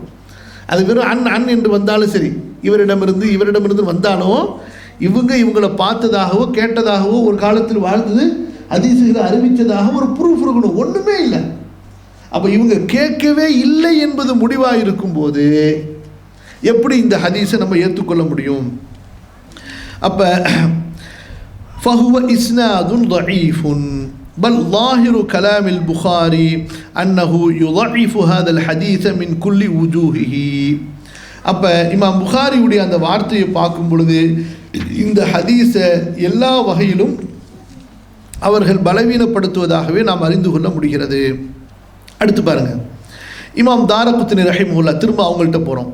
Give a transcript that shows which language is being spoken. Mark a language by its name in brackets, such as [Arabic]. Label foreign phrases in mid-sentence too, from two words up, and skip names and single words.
[Tamil] அது வெறும் அன் என்று வந்தாலும் சரி, இவரிடமிருந்து வந்தாலும் இவங்களை பார்த்ததாகவோ கேட்டதாகவோ ஒரு காலத்தில் வாழ்ந்தது ஹதீஸுகளை அறிவித்ததாக ஒரு ப்ரூஃப் இருக்கணும். ஒன்றுமே இல்லை. அப்போ இவங்க கேட்கவே இல்லை என்பது முடிவாக இருக்கும்போது எப்படி இந்த ஹதீஸை நம்ம ஏற்றுக்கொள்ள முடியும்? [Arabic] அப்போ فهو إسناد ضعيف بل ظاهر كلام البخاري أنه يضعف هذا الحديث من كل وجوهه. [Tamil] அப்போ இமாம் புகாரியுடைய அந்த வார்த்தையை பார்க்கும் பொழுது இந்த ஹதீஸை எல்லா வகையிலும் அவர்கள் பலவீனப்படுத்துவதாகவே நாம் அறிந்து கொள்ள முடிகிறது. அடுத்து பாருங்க, இமாம் தாரகுத்னி ரஹிமஹுல்லாஹ், திரும்ப அவங்கள்ட்ட போகிறோம்.